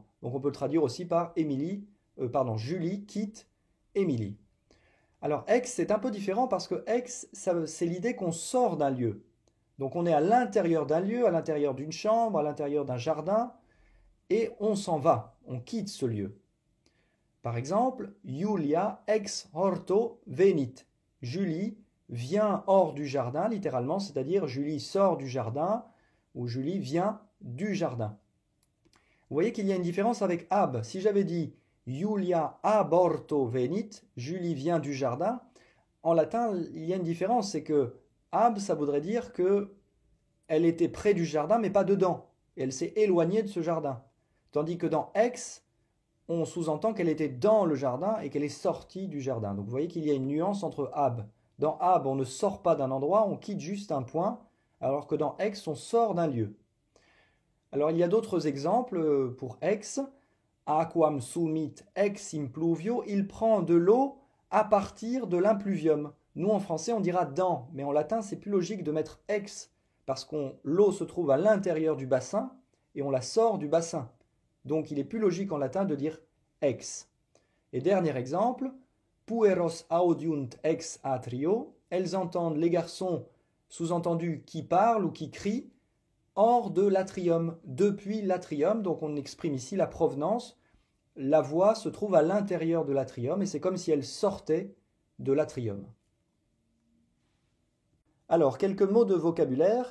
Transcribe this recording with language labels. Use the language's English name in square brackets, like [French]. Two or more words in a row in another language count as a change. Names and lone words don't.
[French] Donc on peut le traduire aussi par Julie quitte Émilie. Alors ex, c'est un peu différent parce que ex, c'est l'idée qu'on sort d'un lieu. Donc on est à l'intérieur d'un lieu, à l'intérieur d'une chambre, à l'intérieur d'un jardin, et on s'en va, on quitte ce lieu. Par exemple, [Latin] Julia ex horto venit. [French] Julie vient hors du jardin, littéralement, c'est-à-dire Julie sort du jardin ou Julie vient du jardin. Vous voyez qu'il y a une différence avec ab. Si j'avais dit [Latin] Julia ab horto venit, [French] Julie vient du jardin, en latin, il y a une différence, c'est que ab, ça voudrait dire que elle était près du jardin, mais pas dedans. Et elle s'est éloignée de ce jardin. Tandis que dans ex, on sous-entend qu'elle était dans le jardin et qu'elle est sortie du jardin. Donc vous voyez qu'il y a une nuance entre ab. Dans ab, on ne sort pas d'un endroit, on quitte juste un point, alors que dans ex, on sort d'un lieu. Alors il y a d'autres exemples pour ex. [Latin] Aquam sumit ex impluvio, [French] il prend de l'eau à partir de l'impluvium. Nous en français on dira dans, mais en latin c'est plus logique de mettre ex, parce que l'eau se trouve à l'intérieur du bassin et on la sort du bassin. Donc il est plus logique en latin de dire ex. Et dernier exemple, [Latin] pueros audiunt ex atrio, [French] elles entendent les garçons, sous-entendu qui parlent ou qui crient, hors de l'atrium, depuis l'atrium, donc on exprime ici la provenance. La voix se trouve à l'intérieur de l'atrium et c'est comme si elle sortait de l'atrium. Alors, quelques mots de vocabulaire.